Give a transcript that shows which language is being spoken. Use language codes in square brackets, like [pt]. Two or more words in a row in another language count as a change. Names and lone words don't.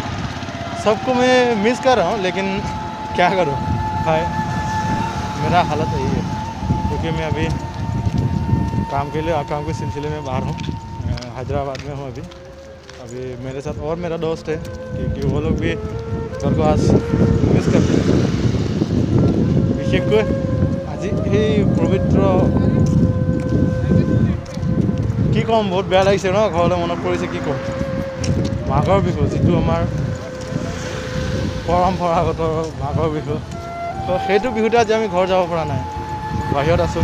[hi] सबको मैं मिस कर रहा हूँ लेकिन क्या करूँ भाई, मेरा हालत यही है क्योंकि मैं अभी काम के सिलसिले में बाहर हूँ, हैदराबाद में हूँ अभी मेरे साथ और मेरा दोस्त है क्योंकि वो लोग भी घर को आज मिस करते हैं। [as] विशेषকৈ আজি এই পবিত্ৰ কি ক'ম, বহুত বেয়া লাগিছে ন, ঘৰলৈ মনত পৰিছে। কি ক'ম, মাঘৰ বিহু যিটো আমাৰ পৰম্পৰাগত মাঘৰ বিহু, তো সেইটো বিহুতে আজি আমি ঘৰ যাব পৰা নাই, বাহিৰত আছোঁ।